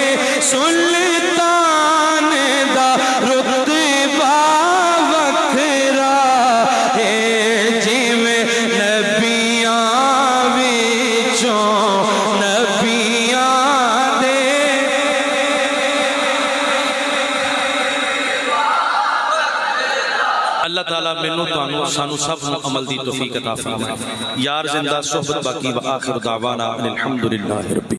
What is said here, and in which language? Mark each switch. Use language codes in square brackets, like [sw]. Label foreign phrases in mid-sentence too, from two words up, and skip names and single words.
[pa] سلطان دا رتبہ وکھرا ہے جویں نبیاں وچوں نبیاں دے اللہ تعالیٰ مینوں تانوں سانوں سب نوں عمل دی توفیق عطا فرمائے یار زندہ صحبت باقی [ar] و آخر دعوانا الحمدللہ رب